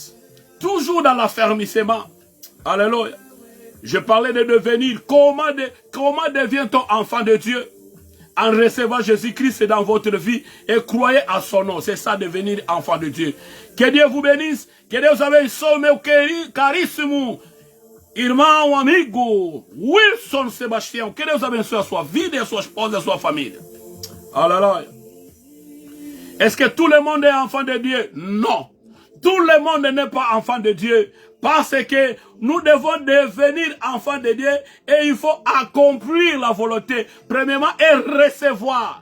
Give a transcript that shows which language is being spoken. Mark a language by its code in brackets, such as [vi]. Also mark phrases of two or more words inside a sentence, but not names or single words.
[fr] Toujours dans l'affermissement. Alléluia. Je parlais de devenir. Comment devient-on enfant de Dieu? En recevant Jésus-Christ dans votre vie et croyez à son nom. C'est ça, devenir enfant de Dieu. Que Dieu vous bénisse. Que Dieu vous [pt] abençoe, meu carissimo irmão, amigo, Wilson Sebastião. Que Deus abençoe a sua vida, a sua esposa, a sua família. [fr] Alléluia. Est-ce que tout le monde est enfant de Dieu? Non. Tout le monde n'est pas enfant de Dieu. Parce que nous devons devenir enfants de Dieu et il faut accomplir la volonté. Premièrement, et recevoir.